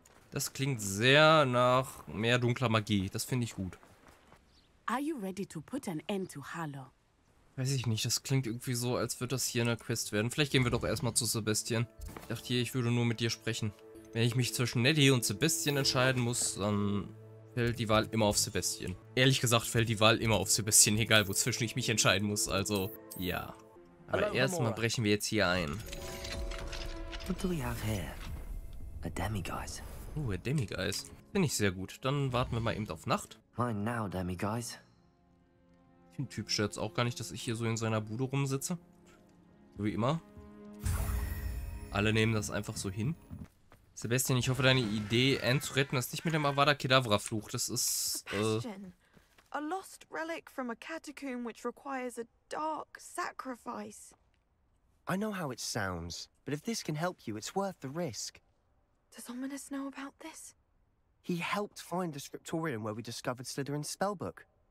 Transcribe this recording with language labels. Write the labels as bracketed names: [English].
[German] Das klingt sehr nach mehr dunkler Magie. Das finde ich gut. [English] Are you ready to put an end to Harlow? [German] Weiß ich nicht, das klingt irgendwie so, als würde das hier eine Quest werden. Vielleicht gehen wir doch erstmal zu Sebastian. Ich dachte hier, ich würde nur mit dir sprechen. Wenn ich mich zwischen Neddy und Sebastian entscheiden muss, dann fällt die Wahl immer auf Sebastian. Ehrlich gesagt fällt die Wahl immer auf Sebastian, egal wozwischen ich mich entscheiden muss. Also, ja. Aber erstmal brechen wir jetzt hier ein. [English] What do we have here? A demiguise. [German] A demiguise. Finde ich sehr gut. Dann warten wir mal eben auf Nacht. [English] Mine now, demiguise. [German] Den Typ stört es auch gar nicht, dass ich hier so in seiner Bude rumsitze. So wie immer. Alle nehmen das einfach so hin. Sebastian, ich hoffe, deine Idee, Anne zu retten, ist nicht mit dem Avada Kedavra-Fluch. Das ist, [English] A lost relic from a catacomb which requires a dark sacrifice. I know how it sounds, but if this can help you, it's worth the risk. Does Ominous know about this? He helped find the scriptorium where we discovered Slytherin's spellbook.